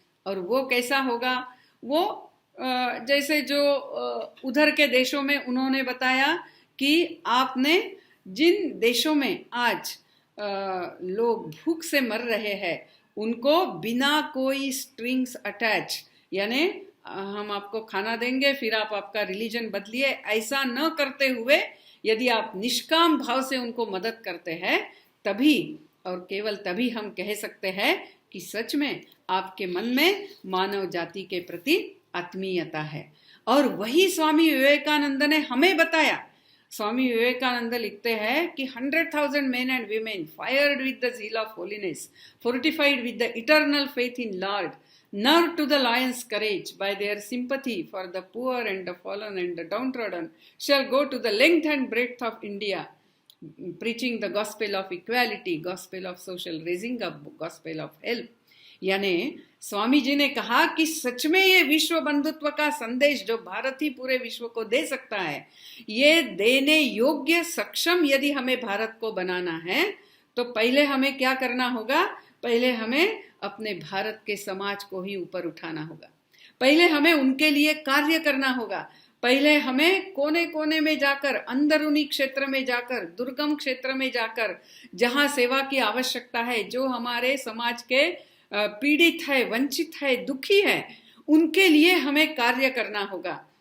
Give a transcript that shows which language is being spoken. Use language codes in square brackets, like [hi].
[hi] और वो कैसा होगा? वो जैसे जो उधर के देशों में उन्होंने बताया कि आपने जिन देशों में आज लोग भूख से मर रहे हैं उनको बिना कोई स्ट्रिंग्स अटैच, यानी हम आपको खाना देंगे फिर आप आपका रिलीजन बदलिए, ऐसा न करते हुए यदि आप निष्काम भाव से उनको मदद करते हैं, तभी और केवल तभी हम कह सकते हैं कि सच में आपके मन में मानव जाति के प्रति आत्मीयता है। और वही स्वामी विवेकानंद ने हमें बताया। स्वामी विवेकानंद लिखते हैं कि [en] 100,000 men and women fired with the zeal of holiness, fortified with the eternal faith in Lord, nerved to the lion's courage by their sympathy for the poor and the fallen and the downtrodden, shall go to the length and breadth of India, preaching the gospel of equality, gospel of social raising up, gospel of help. [hi] यानी स्वामी जी ने कहा कि सच में ये विश्व बंधुत्व का संदेश जो भारत ही पूरे विश्व को दे सकता है, ये देने योग्य सक्षम यदि हमें भारत को बनाना है, तो पहले हमें क्या करना होगा? पहले हमें अपने भारत के समाज को ही ऊपर उठाना होगा, पहले हमें उनके लिए कार्य करना होगा, पहले हमें कोने कोने में जाकर, अंदरूनी क्षेत्र में जाकर, दुर्गम क्षेत्र में जाकर, जहाँ सेवा की आवश्यकता है, जो हमारे समाज के पीड़ित है, वंचित है, दुखी है, उनके लिए हमें कार्य करना होगा।